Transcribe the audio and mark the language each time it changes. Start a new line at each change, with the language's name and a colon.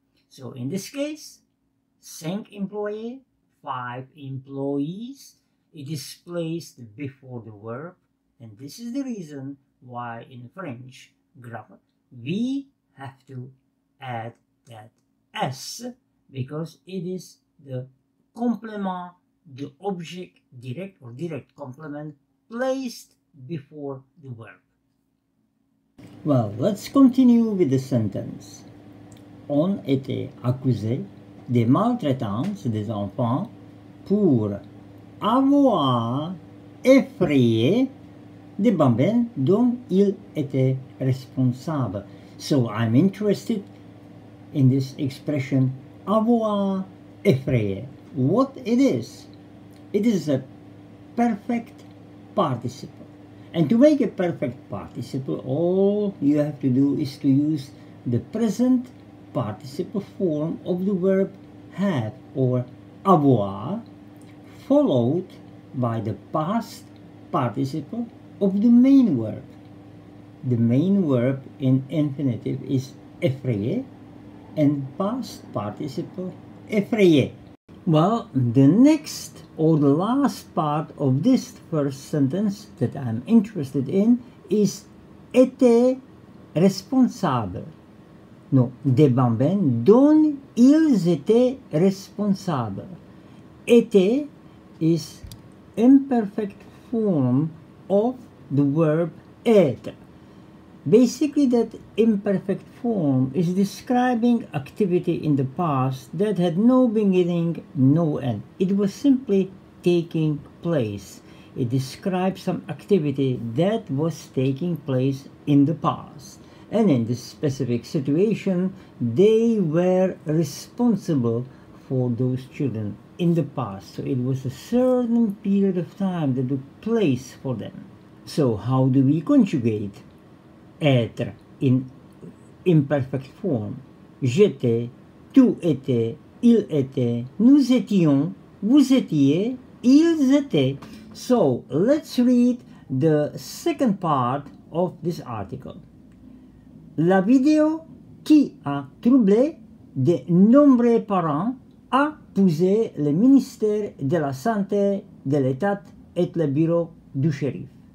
English: So in this case,
French: 5 employés,
English: 5 employees, it is placed before the verb, and this is the reason why in French grammar we have to add that s, because it is the complement, the object direct or direct complement placed before the verb. Well, let's continue with the sentence.
French: ont été accusés de maltraitance des enfants pour avoir effrayé des bambins dont ils étaient responsables.
English: So I'm interested in this expression
French: avoir effrayé.
English: What it is? It is a perfect participle. And to make a perfect participle, all you have to do is to use the present participle form of the verb have or avoir, followed by the past participle of the main verb. The main verb in infinitive is effrayer and past participle effrayer. Well, the next or the last part of this first sentence that I'm interested in is
French: était responsable. No, des bambins dont ils étaient responsables.
English: Était is imperfect form of the verb être. Basically, that imperfect form is describing activity in the past that had no beginning, no end. It was simply taking place. It describes some activity that was taking place in the past. And in this specific situation, they were responsible for those children in the past. So it was a certain period of time that took place for them. So how do we conjugate être in imperfect form?
French: J'étais, tu étais, il était, nous étions, vous étiez, ils étaient.
English: So let's read the second part of this article.
French: La vidéo qui a troublé de nombreux parents a poussé le ministère de la Santé, de l'État et le bureau du shérif.